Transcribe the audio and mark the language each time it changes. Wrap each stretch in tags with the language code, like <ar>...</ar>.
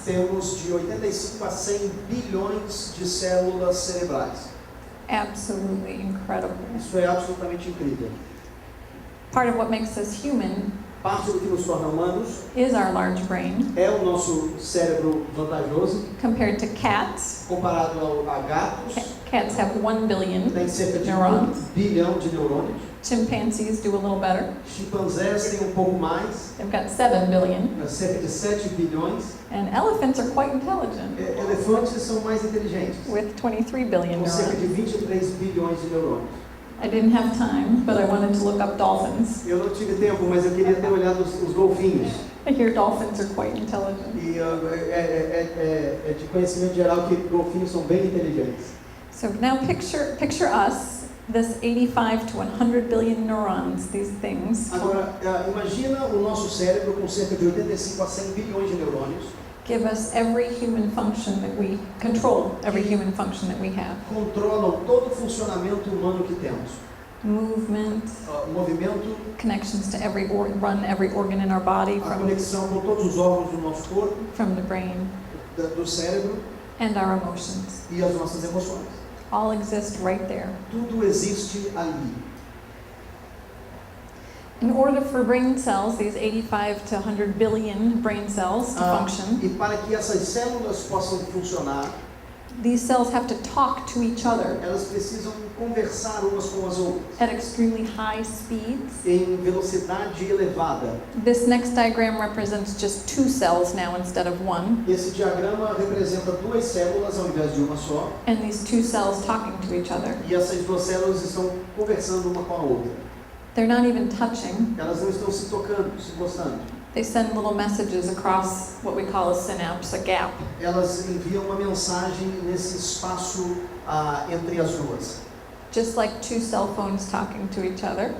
<pt>temos de 85 a 100 bilhões de células cerebrais.</pt> <en>absolutely incredible.</en> <pt>Isso é absolutamente incrível.</pt> <en>Part of what makes us human</en> <pt>Parte do que nos torna humanos</pt> <en>is our large brain.</en> <pt>é o nosso cérebro vantajoso,</pt> <en>Compared to cats,</en> <pt>comparado a gatos,</pt> <en>cats have 1 billion</en> <pt>tem cerca de 1</pt> <en>neurons.</en> <pt>bilhão de neurônios.</pt> <en>Chimpanzees do a little better.</en> <pt>Chimpanzés têm um pouco mais,</pt> <en>They've got 7 billion.</en> <pt>cerca de 7 bilhões.</pt> <en>And elephants are quite intelligent,</en> <pt>Elefantes são mais inteligentes,</pt> <en>with 23 billion</en> <pt>com cerca de</pt> <en>neurons.</en> <pt>23 bilhões de neurônios.</pt> <en>I didn't have time, but I wanted to look up dolphins.</en> <pt>Eu não tive tempo, mas eu queria ter olhado os golfinhos.</pt> <en>I hear dolphins are quite intelligent.</en> <pt>E é de conhecimento geral que golfinhos são bem inteligentes.</pt> <en>So now picture us, this 85 to 100 billion neurons, these things,</en> <pt>Agora, imagina o nosso cérebro com cerca de 85 a 100 bilhões de neurônios.</pt> <en>give us every human function that we control, every human function that we have.</en> <pt>Controlam todo o funcionamento humano que temos.</pt> <en>Movement,</en> <pt>Movimento,</pt> <en>connections to run every organ in our body</en> <pt>a conexão com todos os órgãos do nosso corpo,</pt> <en>from the brain,</en> <pt>do cérebro</pt> <en>and our emotions.</en> <pt>e as nossas emoções.</pt> <en>All exist right there.</en> <pt>Tudo existe ali.</pt> <en>In order for brain cells, these 85 to 100 billion brain cells to function,</en> <pt>E para que essas células possam funcionar,</pt> <en>these cells have to talk to each other</en> <pt>elas precisam conversar umas com as outras</pt> <en>at extremely high speeds.</en> <pt>em velocidade elevada.</pt> <en>This next diagram represents just 2 cells now instead of 1,</en> <pt>Esse diagrama representa 2 células ao invés de uma só,</pt> <en>and these 2 cells talking to each other.</en> <pt>e essas 2 células estão conversando uma com a outra.</pt> <en>They're not even touching.</en> <pt>Elas não estão se tocando, se gostando.</pt> <en>They send little messages across what we call a synapse, a gap.</en> <pt>Elas enviam uma mensagem nesse espaço entre as duas.</pt> <en>Just like 2 cell phones talking to each other.</en>